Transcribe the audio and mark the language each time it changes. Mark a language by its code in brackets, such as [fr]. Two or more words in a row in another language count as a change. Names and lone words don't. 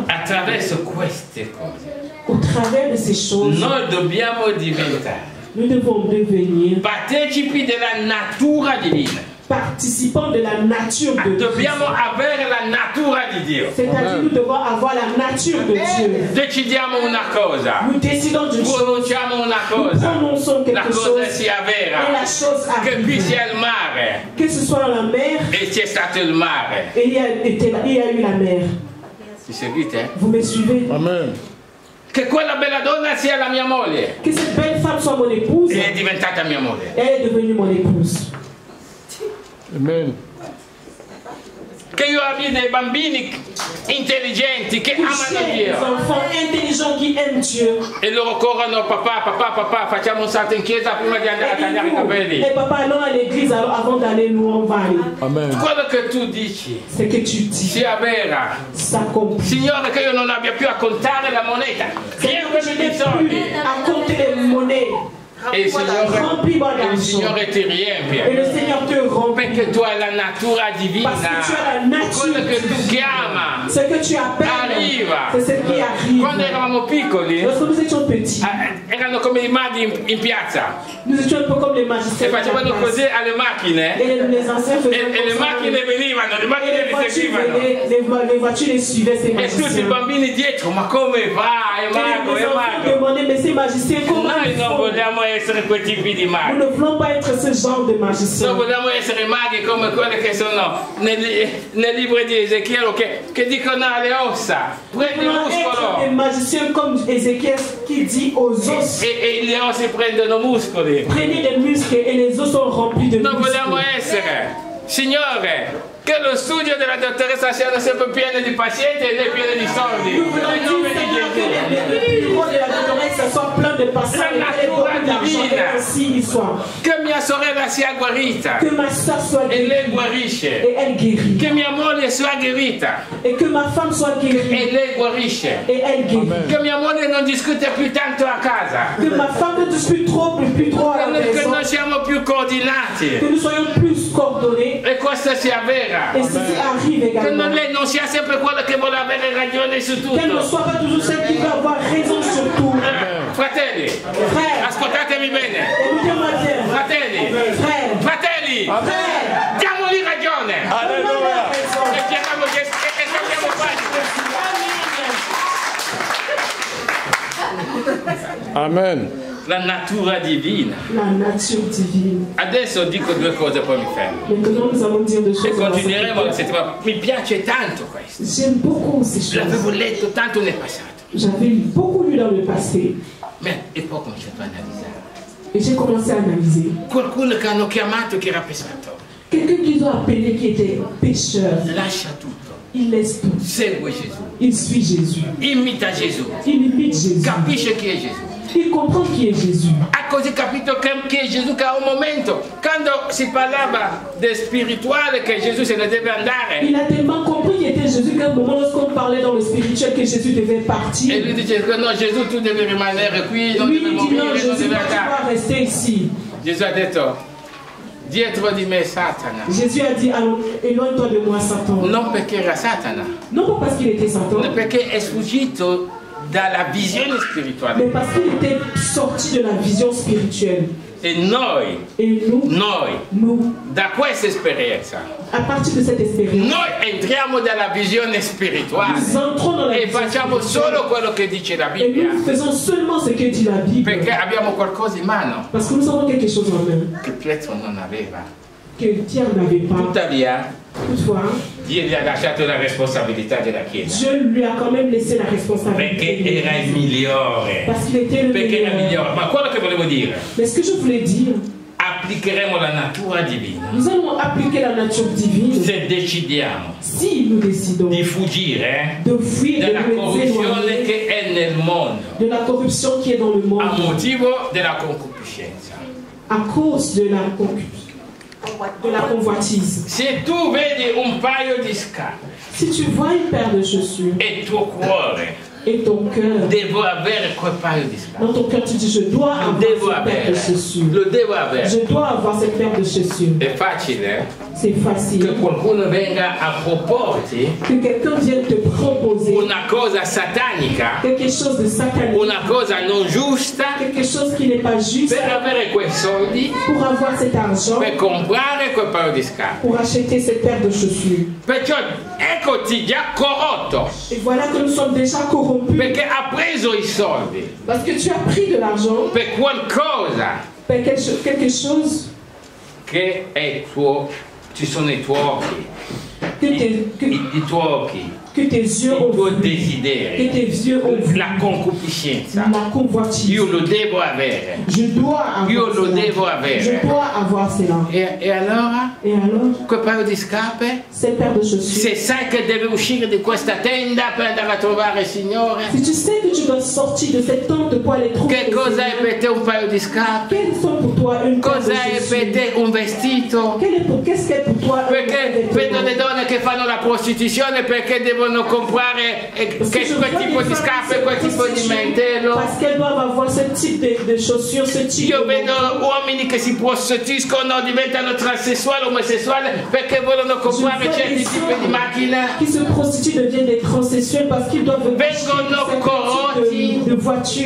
[it] attraverso queste cose [fr] au travers de ces choses, [it] noi dobbiamo diventare [fr] nous devons devenir [it] partecipi della natura divina. [fr] participants de la nature de Dieu. [it] Dobbiamo avere la natura di Dio. [fr] C'est-à-dire nous devons avoir la nature de Dieu. [it] Decidiamo una cosa, [fr] Nous décidons d'une chose, [it] pronunciamo una [fr] nous [it] cosa, [fr] prononçons la quelque [it] cosa [fr] chose [it] sia [fr] et la [it] vera, [fr] chose [it] che qui [fr] arrive. [it] sia il mare [fr] Que ce soit dans la mer, [it] e c'è stato il mare. [fr] et il y a eu la mer. [it] Ci seguite? [fr] Vous me suivez? Amen. [it] Che quella bella donna sia la mia moglie. [fr] Que cette belle femme femme soit mon épouse, [it] è diventata mia moglie. [fr] elle est devenue mon épouse. Amen. [it] Che io abbia dei bambini intelligenti che amano [fr] Des [it] Dio. [fr] enfants intelligents qui aiment Dieu. [it] E loro corrono, papà, facciamo un salto in chiesa prima di andare a tagliare i capelli. [fr] Et papa, allons à l'église avant d'aller nous on va aller. Amen. [it] Quello che tu dici [fr] C'est que tu dis, [it] sia vera. [fr] s'accomplit. [it] Signore, che io non abbia più a contare la moneta. [fr] C'est [it] Vieni [fr] que je [it] con [fr] n'ai [it] i soldi. [fr] plus à compter les monnaies. [it] E il [fr] Remplis-moi d'argent. [it] Signore ti [fr] Et [it] riempie. [fr] le Seigneur te remplit. [it] Perché tu hai la natura divina. [fr] Parce que tu as la nature [it] Quello che tu [fr] divine. [it] chiama. [fr] Ce que tu appelles, [it] Arriva. [fr] c'est ce qui arrive. [it] Quando eravamo piccoli, [fr] Lorsque nous étions petits, [it] erano come i maghi in piazza. [fr] nous étions un peu comme les [it] E [fr] magiciens. [it] facevano così alle macchine. [fr] Et les anciens faisaient [it] E le [fr] comme ça. [it] macchine venivano, [fr] le Et [it] macchine [fr] les [it] li [fr] voitures [it] seguivano. [fr] venaient, les voitures les suivaient, ces [it] E tutti i [fr] magiciens. [it] bambini dietro, ma come fa? È [fr] Et [it] mago, [fr] les [it] è [fr] enfants [it] mago. [fr] demandaient, mais ces magiciens, comment [it] Noi [fr] ils [it] non [fr] font? [it] vogliamo essere quei tipi di [fr] Nous [it] maghi. [fr] ne voulons pas être ce genre de [it] Noi [fr] magiciens. [it] vogliamo essere maghi come quelli che sono nel libro di Ezechiele che dicono alle ossa, [fr] Nous [it] prendi il [fr] voulons être des [it] muscolo. [fr] magiciens comme Ézéchiel qui dit aux os, [it] E gli ossi prendono muscoli. [fr] prenez des muscles et les os sont remplis de [it] Noi vogliamo [fr] muscles. [it] essere, Signore, che lo studio della dottoressa sia sempre pieno di pazienti e lei pieno di soldi. [fr] Nous voulons [it] Nel nome [fr] dire, [it] di [fr] Seigneur, que [it] Gesù. [fr] les bureaux de la doctoresse soient pleins de patients et qu'elle ait beaucoup d'argent et ainsi il soit. [it] Che mia sorella sia guarita [fr] Que ma soeur soit [it] e lei [fr] guérie [it] guarisce. [fr] et elle guérit. [it] Che mia moglie sia guarita [fr] Et que ma femme soit guérie [it] e lei guarisce. [fr] et elle guérit. [it] Che mia moglie non discute più tanto a casa. [fr] Que ma femme ne dispute plus trop à la [it] Che [fr] maison. [it] non siamo più coordinati. [fr] Que nous soyons plus coordonnés. [it] E questa sia vera. [fr] Et ceci arrive [it] Che [fr] également. [it] lei non sia sempre quella che vuole avere ragione su [fr] Qu'elle ne [it] tutto. [fr] soit pas toujours celle qui veut avoir raison sur tout. [it] Fratelli, [fr] Frère, [it] ascoltatemi bene. [fr] écoutez-moi bien. [it] Fratelli, [fr] Frère, [it] fratelli, [fr] frère, [it] diamogli ragione. [fr] donne-moi la raison. [it] E chiamiamo Gesù e cambiamo pagina. Amen. La natura divina. [fr] La nature divine. [it] Adesso dico due cose poi mi fermo. [fr] Maintenant, nous allons dire deux [it] E [fr] choses. [it] continueremo la settimana. Mi piace tanto questo. [fr] J'aime beaucoup ces choses. [it] L'avevo letto tanto nel passato. [fr] J'avais beaucoup lu dans le passé [it] E poi ho cominciato a analizzare. [fr] et j'ai commencé à analyser. [it] Qualcuno che hanno chiamato che era pescatore. [fr] Quelqu'un qu'ils ont appelé qui était pécheur, [it] Lascia tutto. [fr] il laisse tout. [it] Segue Gesù. [fr] Il suit Jésus. [it] Imita Gesù. [fr] Il imite Jésus. [it] Capisce chi è Gesù. [fr] Il comprend qui est Jésus. [it] Ha così capito chi è Gesù che a un momento, quando si parlava del spirituale che Gesù se ne deve andare, [fr] Il a tellement compris qui était Jésus qu'à un moment, lorsqu'on parlait dans le spirituel que Jésus devait [it] e [fr] partir, [it] lui dice che no, Gesù tu devi rimanere qui, non [fr] lui [it] devi [fr] dit non, [it] morire, non [fr] Jésus, [it] devi [fr] toi, tu [it] andare. [fr] dois rester ici. [it] Gesù ha detto, dietro di me Satana, [fr] Jésus a dit, allons, éloigne-toi de moi, Satan. [it] non perché era Satana, [fr] Non pas parce qu'il était Satan, [it] ma perché è sfuggito dalla visione [fr] mais [it] spirituale. [fr] parce qu'il était sorti de la vision spirituelle. [it] E noi, [fr] Et nous, [it] da questa esperienza, [fr] à partir de cette expérience, [it] noi entriamo nella visione spirituale [fr] nous entrons dans la [it] e [fr] vision [it] facciamo [fr] spirituelle. [it] solo quello che dice la [fr] Et [it] Bibbia, [fr] nous faisons seulement ce que dit la Bible. [it] perché abbiamo qualcosa in mano [fr] Parce que nous avons quelque chose en main [it] che Pietro non aveva. [fr] que Pierre n'avait pas. [it] Tuttavia, [fr] Toutefois, [it] Dio gli ha lasciato la responsabilità della Chiesa, [fr] Dieu lui a quand même laissé la responsabilité. [it] perché era il migliore. [fr] Parce qu'il était le [it] Perché era il [fr] meilleur. [it] migliore. Ma quello che volevo dire, [fr] Mais ce que je voulais dire, [it] applicheremo la natura divina [fr] nous allons appliquer la nature divine [it] se decidiamo [fr] si nous décidons [it] di fuggire [fr] de fuir, de [it] dalla [fr] nous [it] corruzione [fr] éloigner [it] che è nel mondo [fr] de la corruption qui est dans le [it] a [fr] monde [it] motivo della concupiscenza. [fr] à cause de la convoitise. [it] Se tu vedi un paio di scarpe [fr] Si tu vois une paire de chaussures [it] e il tuo cuore [fr] et ton cœur, [it] devo avere quel paio di scarpe, [fr] dans ton cœur tu dis je dois [it] lo [fr] avoir [it] devo [fr] cette paire de [it] avere, [fr] chaussures. [it] lo devo avere. [fr] Je dois avoir cette paire de chaussures. [it] È facile [fr] C'est facile. [it] che qualcuno venga a proporti [fr] Que quelqu'un vienne te proposer [it] una cosa satanica, [fr] quelque chose de satanique, [it] una cosa non giusta, [fr] quelque chose qui n'est pas juste [it] per avere quei soldi, [fr] pour avoir cet argent, [it] per comprare quel paio di scarpe. [fr] pour acheter cette paire de chaussures. [it] Perciò eccoti già corrotto, [fr] Et voilà que nous sommes déjà corrompus [it] perché ha preso i soldi [fr] parce que tu as pris de l'argent [it] per qualcosa [fr] per quelque chose [it] che è tuo, ci sono i tuoi occhi, [fr] que, [it] i tuoi occhi, [fr] che tes yeux ont [it] tuo [fr] vu, [it] desiderio, [fr] che tes yeux ont vu, [it] la concupiscenza. [fr] la convoitise. [it] Io lo devo avere. [fr] Je dois avoir [it] Io lo [fr] cela. [it] devo avere. [fr] Je dois avoir cela. [it] E allora? [fr] Et alors, [it] Quel paio di scarpe? [fr] cette paire de chaussures, [it] Se sai che devi uscire di questa tenda per andare a trovare il Signore, [fr] si tu sais que tu dois sortir de cette tente pour aller trouver [it] che [fr] le [it] cosa è [fr] Seigneur, [it] per te un paio di scarpe? [fr] quelles sont pour toi une paire de [it] Cosa è per [fr] chaussures? [it] te un vestito? [fr] Qu'est-ce qu'est pour toi un [it] Perché vedo [fr] vêtement? [it] le donne che fanno la prostituzione perché devono comprare [fr] Parce que je vois [it] quel tipo [fr] des [it] di [fr] femmes [it] scarpe, [fr] qui se [it] quel tipo di [fr] prostituent [it] mantello. [fr] parce qu'elles doivent avoir ce type de chaussures, ce type [it] Io [fr] de [it] vedo [fr] manteau. [it] uomini che si prostituiscono, diventano transessuali, omosessuali perché vogliono comprare [fr] Je vois [it] certi [fr] des [it] tipi [fr] hommes [it] di macchine. [fr] qui se prostituent deviennent des transsexuels parce qu'ils doivent acheter [it] Vengono [fr] certains [it] corrotti. [fr] types de voitures.